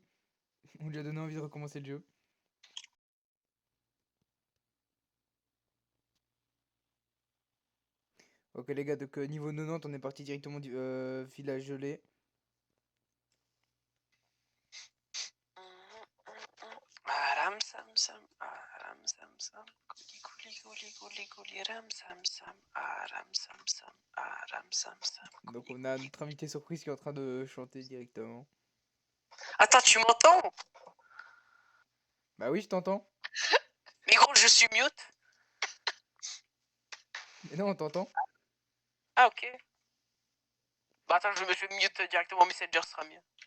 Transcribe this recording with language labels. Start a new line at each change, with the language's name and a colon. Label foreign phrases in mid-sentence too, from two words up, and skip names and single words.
French: On lui a donné envie de recommencer le jeu. Ok les gars, donc niveau 90, on est parti directement du village gelé. Aram sam sam, aram sam sam, gouli gouli gouli gouli ram sam sam, aram sam sam, aram sam sam. Donc on a notre invité surprise qui est en train de chanter directement. Attends, tu m'entends? Bah oui, je t'entends. Mais gros, je suis mute. Mais non, on t'entend. Ah, ok. Bah attends, je vais mute directement Messenger, ce sera mieux.